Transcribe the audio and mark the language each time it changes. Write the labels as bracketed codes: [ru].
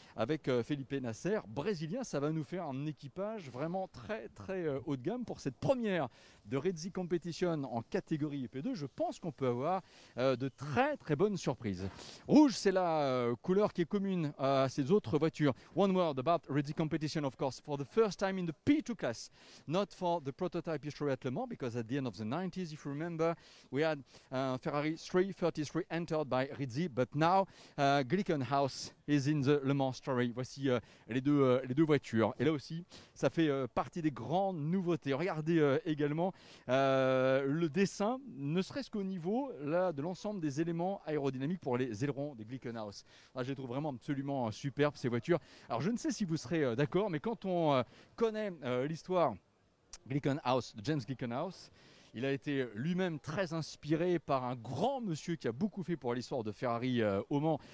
[fr] avec Felipe Nasser, brésilien. Ça va nous faire un équipage vraiment très très haut de gamme pour cette première de Red Sea Competition en catégorie P2. Je pense qu'on peut avoir de très très bonnes surprises. Rouge, c'est la couleur qui est commune à ces autres voitures. [en] One word about Red Sea Competition, of course, for the first time in the P2 class, not for the prototype history at Le Mans, because at the end of the 90s, if you remember, we had Ferrari 333 entered by Red Sea, but now Glickenhaus is in the Le Mans story. [fr] Voici les deux voitures. Et là aussi, ça fait partie des grandes nouveautés. Regardez également le dessin, ne serait-ce qu'au niveau là, de l'ensemble des éléments aérodynamiques pour les ailerons des Glickenhaus. Je les trouve vraiment absolument superbes, ces voitures. Alors je ne sais si vous serez d'accord, mais quand on connaît l'histoire Glickenhaus, de James Glickenhaus, il a été lui-même très inspiré par un grand monsieur qui a beaucoup fait pour l'histoire de Ferrari au Mans.